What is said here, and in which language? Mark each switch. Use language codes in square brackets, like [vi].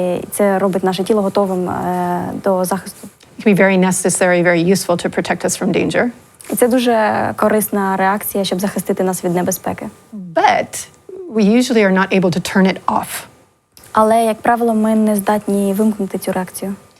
[uk] Це робить наше тіло готовим до захисту. [en] It can be very necessary, very useful to protect us from danger. [uk] І це дуже корисна реакція, щоб захистити нас від небезпеки. [en] But we usually are not able to turn it off. [uk] Але, як правило, ми не здатні вимкнути цю реакцію.